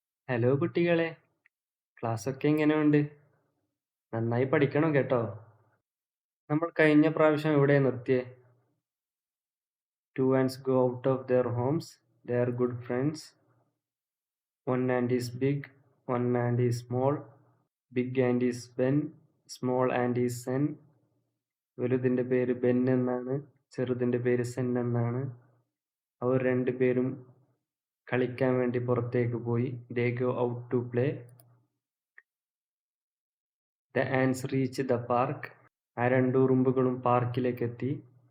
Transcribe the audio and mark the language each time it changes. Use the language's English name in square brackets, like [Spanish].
[Malayalam] Hello കുട്ടികളെ, ക്ലാസ്സൊക്കെ എങ്ങനെയുണ്ട്? നന്നായി പഠിക്കണം കേട്ടോ. നമ്മൾ കഴിഞ്ഞ പ്രാവശ്യം എവിടെ നിർത്തിയേ? [English] Two ants go out of their homes. They are good friends. One ant is big, one ant is small. Big ant is Ben, small ant is Sen. [Malayalam] വലുതിൻ്റെ പേര് ബെൻ എന്നാണ്, ചെറുതിൻ്റെ പേര് സെൻ എന്നാണ്. അവർ രണ്ടുപേരും കളിക്കാൻ വേണ്ടി പുറത്തേക്ക് പോയി. [English] They go out to play. The ants reach the park. [Malayalam] ആ രണ്ട് ഉറുമ്പുകളും പാർക്കിലേക്ക് എത്തി.